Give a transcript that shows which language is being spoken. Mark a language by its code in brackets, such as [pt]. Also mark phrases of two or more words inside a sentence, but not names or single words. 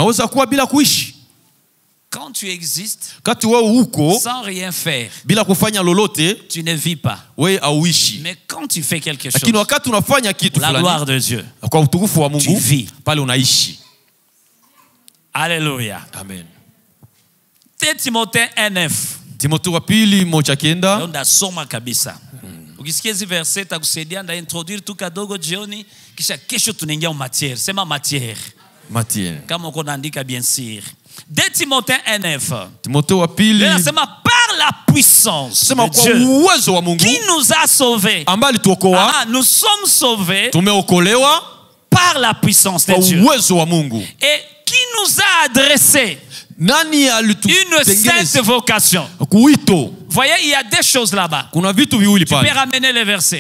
[fr] Quand tu existes sans rien faire, tu ne vis pas. Mais quand tu fais quelque chose pour la gloire de Dieu, tu vis. Alléluia. Amen. 2 Timothée 1:9. [sw] Timotheo wa pili 1:9. Ndasoma kabisa. Ukisikia hizi verse takusaidia nda introduire tu kadogo jioni kisha kesho tunaingia matière. Sema matière. Kama uko naandika [fr] bien sûr. 2 Timothée 1:9. [sw] Timotheo wa pili. [fr] Nasema par la puissance de Dieu qui nous a sauvés. Nous sommes sauvés par la puissance de Dieu. Et qui nous a adressé une sainte vocation. Voyez, il y a des choses là-bas. Tu peux ramener les versets.